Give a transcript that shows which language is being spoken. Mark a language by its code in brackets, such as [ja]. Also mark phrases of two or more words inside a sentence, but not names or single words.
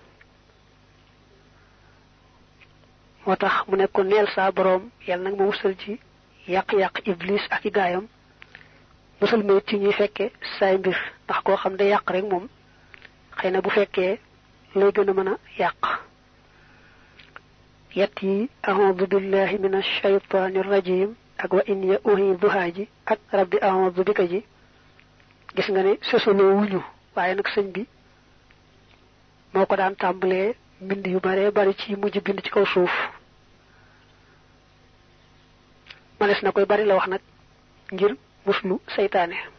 [wo] moo tax mu nekk ko neel saa borom yàlla nag ma musal ci yàq-yàq iblis ak i gaayam musal ma ci ñuy fekke saay mbir ndax koo xam ne yàq rek moom xëy na bu fekkee lay gën a mën a yàq yett yi [ar] أعوذ بالله من الشيطان الرجيم [wo] ak [ar] وإن أعيذها [wo] ji ak [ar] رب أعوذ بك [wo] ji gis nga ne sosoloo wuñu waaye nag sëñ bi moo ko daan tàmbalee mbind yu bare bari ci mujj bind ci kaw suuf manes na koy bari la wax nag ngir muslu saytaane